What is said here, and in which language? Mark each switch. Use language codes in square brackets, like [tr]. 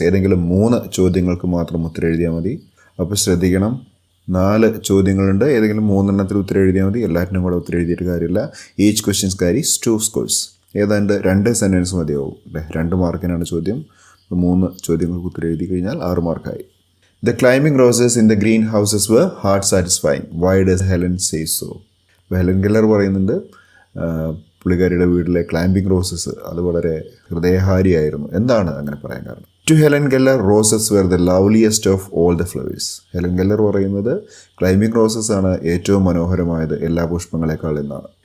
[ml] ഏതെങ്കിലും 3 ചോദ്യങ്ങൾക്ക് മാത്രം ഉത്തരം എഴുതിയാൽ മതി. അപ്പോൾ ശ്രദ്ധിക്കണം, 4 ചോദ്യങ്ങളുണ്ട്. ഏതെങ്കിലും 3 എണ്ണത്തിൽ ഉത്തരം എഴുതിയാൽ മതി. എല്ലാറ്റിനും കൂടെ ഉത്തരം എഴുതിയിട്ട് കാര്യമില്ല. [en] Each questions carries 2 scores. [ml] ഏതാണ്ട് 2 സെൻറ്റൻസ് മതിയാവും അല്ലേ? 2 മാർക്കിനാണ് ചോദ്യം. 3 ചോദ്യങ്ങൾക്ക് ഉത്തരം എഴുതി കഴിഞ്ഞാൽ 6 മാർക്കായി. [en] The climbing roses in the greenhouses were heart satisfying. Why does Helen say so? [ml] Helen Keller പറയുന്നുണ്ട് പുള്ളിക്കാരിയുടെ വീട്ടിലെ ക്ലൈംബിംഗ് റോസസ് അത് വളരെ ഹൃദയഹാരിയായിരുന്നു. എന്താണ് അങ്ങനെ പറയാൻ കാരണം? [en] To Helen Keller roses were the loveliest of all the flowers. [ml] Helen Keller പറയുന്നത് ക്ലൈംബിംഗ് റോസസ് ആണ് ഏറ്റവും മനോഹരമായത് എല്ലാ പുഷ്പങ്ങളെക്കാൾ എന്നാണ്.